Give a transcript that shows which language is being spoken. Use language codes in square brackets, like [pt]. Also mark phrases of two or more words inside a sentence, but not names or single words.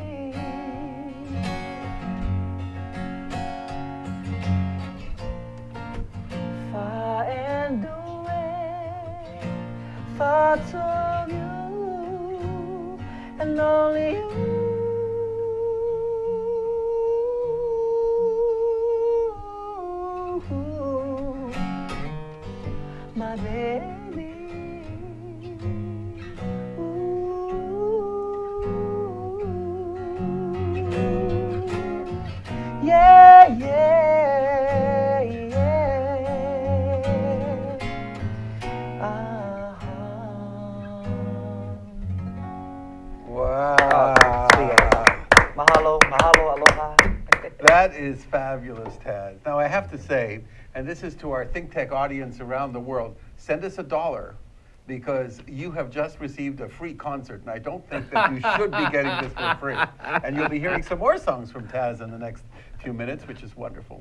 [en] Far and away, thoughts of you and only you, my baby. Ooh, yeah, yeah, yeah. Wow. [haw] Mahalo, mahalo, aloha. [en] That is fabulous, Taz. Now, I have to say, and this is to our ThinkTech audience around the world, send us $1 because you have just received a free concert, and I don't think that you should be getting this for free. And you'll be hearing some more songs from Taz in the next few minutes, which is wonderful.